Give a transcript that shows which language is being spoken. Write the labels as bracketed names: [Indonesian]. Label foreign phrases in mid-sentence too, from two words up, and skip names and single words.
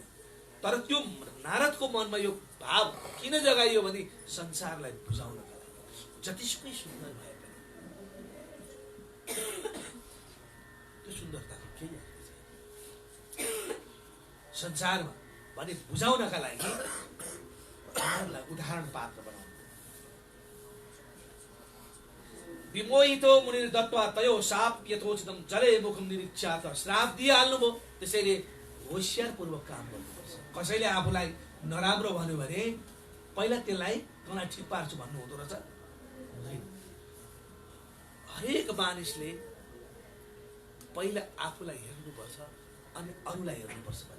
[Nepali] तर त्यो नारदको मनमा यो भाव किन जगाइयो भने संसारलाई बुझाउनका लागि। जतिसुकै सुन्दर भए पनि त्यो सुन्दरताको केही अर्थ छैन संसारमा भने बुझाउनका लागि उनीहरूलाई उदाहरण पात्र बनाउनु। [Sanskrit] विमोहितो मुनिर दत्वा तयो शाप यथोचितम जले मुखम निरीक्षात, [Nepali] श्राप दिइहाल्नुभयो। त्यसैले होसियारपूर्वक काम गर्नुपर्छ। कसैले आफूलाई नराम्रो भन्यो भने पहिला त्यसलाई तँलाई ठिक पार्छु भन्नु हुँदो रहेछ हुँदैन। हरेक मानिसले पहिला आफूलाई हेर्नुपर्छ अनि अरूलाई हेर्नुपर्छ भने।